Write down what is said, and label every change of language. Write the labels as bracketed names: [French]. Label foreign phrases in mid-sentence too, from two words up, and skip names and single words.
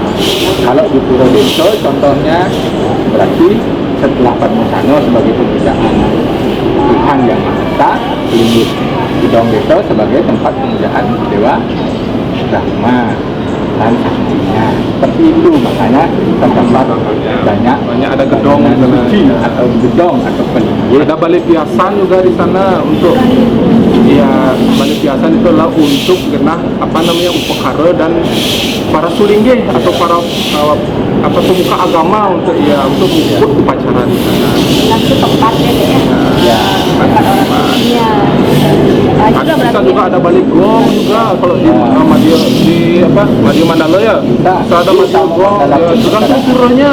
[Indonesian] Kalau di Pura Deso contohnya berarti setelah Padmosana sebagai pemujaan Tuhan yang Maha Esa, pelinggih Gedong Deso sebagai tempat pemujaan Dewa Brahma dan saktinya. Seperti itu makanya terdapat banyak ada gedong bangunan di sana. suci atau gedong atau pelinggih. Ada balai piasan juga di sana untuk ya balai piasan itu adalah untuk genah upakara dan para sulinggih atau para pemuka agama untuk mengikut upacara di sana. Itu tempatnya deh ya. Ya, Tempat orang sucinya. Nah, Ada juga kita berarti juga ada balik gong juga kalau di Madya Mandala ya. Kita ada Madya gong ya, tergantung puranya.